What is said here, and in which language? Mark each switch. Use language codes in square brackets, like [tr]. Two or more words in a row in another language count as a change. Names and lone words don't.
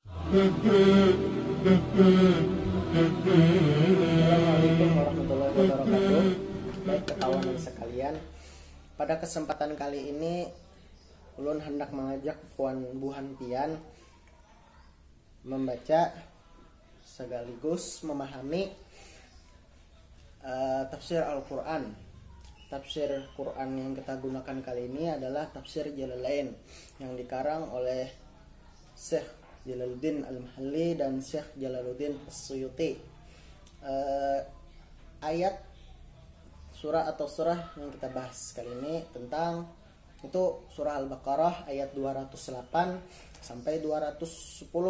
[ar] السلام عليكم ورحمة الله وبركاته. [bjn] Baik kawan sekalian, pada kesempatan kali ini ulun hendak mengajak puan buhan pian membaca sekaligus memahami tafsir Al-Quran. [id] Tafsir Quran yang kita gunakan kali ini adalah tafsir Jalalain yang dikarang oleh Syekh Jalaluddin Al-Mahalli dan Syekh Jalaluddin As-Suyuti. Ayat surah atau surah yang kita bahas kali ini tentang itu surah Al-Baqarah ayat 208 sampai 210.